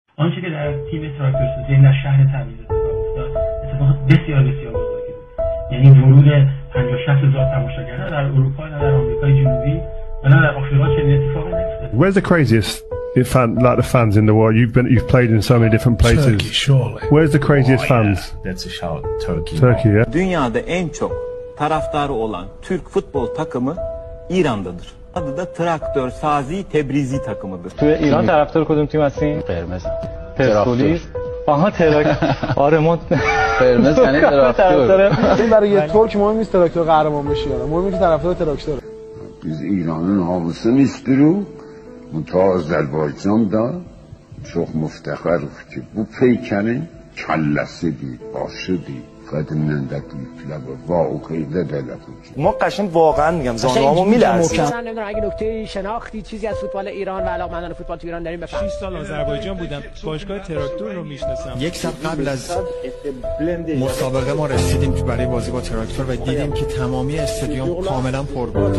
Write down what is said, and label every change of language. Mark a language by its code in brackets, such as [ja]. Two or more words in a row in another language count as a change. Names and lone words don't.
[fa] آنچه که در تیم تراکتورسازی در شهر تبریز اتفاق افتاد اتفاق بسیار بسیار بزرگی بود. یعنی ورود 50-60 هزار تماشاگر نه در اروپا نه در آمریکای جنوبی و نه در آفریقا چنین اتفاقی نیفتاد. [en] Where's the craziest the fans in the world? You've played in so many different places. Turkey, surely. Where's the craziest fans? That's a shout. Turkey. Turkey, yeah. [tr] Dünyada en çok taraftarı olan Türk futbol takımı İran'dadır. Adı da Traktör Sazi Tebrizi takımıdır. [fa] توی ایران طرفدار کدوم تیم هستین؟ قرمز. پرسپولیس. آها آره ما قرمز یعنی تراکتور. برای یه ترک مهم نیست تراکتور قهرمان بشه یا نه. مهمه که طرفدار تراکتوره. [az] Biz İran'ın havasını istiyoruz. Bu Azerbaycan'da çok müftexirik ki bu peykenin kellesidir, başıdır. قدیماً دقیق واقعیده دلت [fa] ما قشنگ واقعا میگم زانوامو میلرزید. من نمیدونم اگه نکته شناختی چیزی از فوتبال ایران و علاقه‌مندان فوتبال تو ایران داریم بفرمایید. 6 سال آذربایجان بودم. باشگاه تراکتور رو میشناسم. یک سال قبل از مسابقه ما رسیدیم برای بازی با تراکتور و دیدیم که تمامی استادیوم کاملا پر بود.